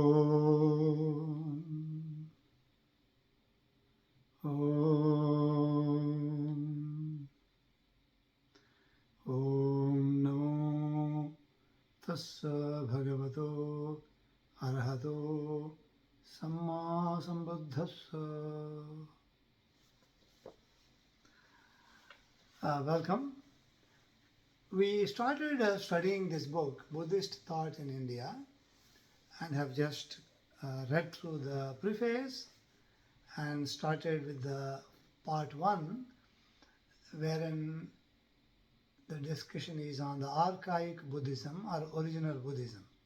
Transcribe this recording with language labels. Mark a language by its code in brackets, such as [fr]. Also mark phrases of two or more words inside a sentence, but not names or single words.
[pi] Om. Om Namo Tassa Bhagavato Arahato Samma Sambuddhassa. [en] Welcome. We started studying this book, Buddhist Thought in India, and have just read through the preface and started with the part 1, wherein the discussion is on the Archaic Buddhism or original Buddhism.